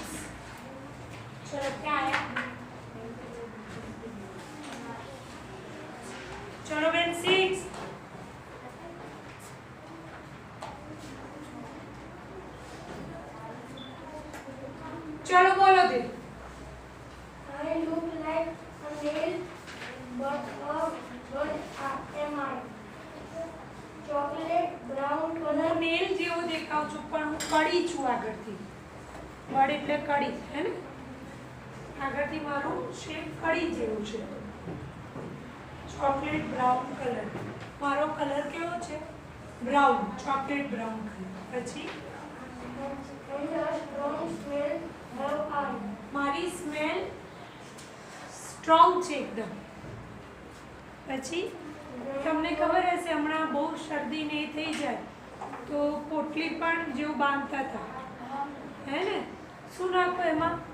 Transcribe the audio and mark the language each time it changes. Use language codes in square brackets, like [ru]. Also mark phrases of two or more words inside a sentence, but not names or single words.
[hi] चलो क्या आया? चलो बेन 6. चलो बोलो दे. [en] I look like a nail, but am I? Chocolate brown color. [gu] હું નેલ જેવો દેખાઉં છું પણ હું કડી છું આગળથી. વડ એટલે કડી, હે ને? આગળથી મારું શેપ કડી જેવું છે. [en] Chocolate brown color. [gu] મારો કલર કેવો છે? [en] brown, chocolate brown color. [gu] પછી [en] And a strong smell have I. [gu] મારી [en] smell strong [gu] છે એકદમ. પછી તમને ખબર હશે હમણાં બહુ શરદી ને એ થઈ જાય તો પોટલી પણ જેવું બાંધતા હતા, હે ને? શું નાખો એમાં?